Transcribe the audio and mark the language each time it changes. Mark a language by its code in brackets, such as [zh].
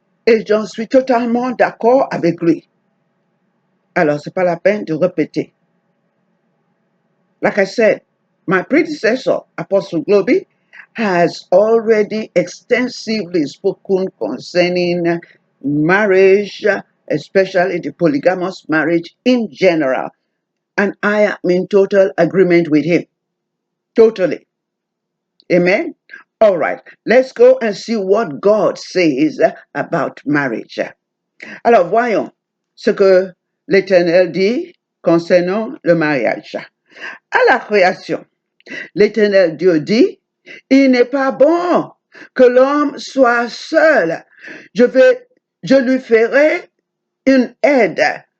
[fr] Et j'en suis totalement d'accord avec lui. Alors, ce n'est pas la peine de répéter. [en] Like I said, my predecessor, Apostle Globy, has already extensively spoken concerning marriage, especially the polygamous marriage in general. And I am in total agreement with him. Totally. Amen? All right. Let's go and see what God says about marriage. [fr] Alors, voyons ce que l'Éternel dit concernant le mariage. À la création, l'Éternel Dieu dit, il n'est pas bon que l'homme soit seul. Je lui ferai une aide.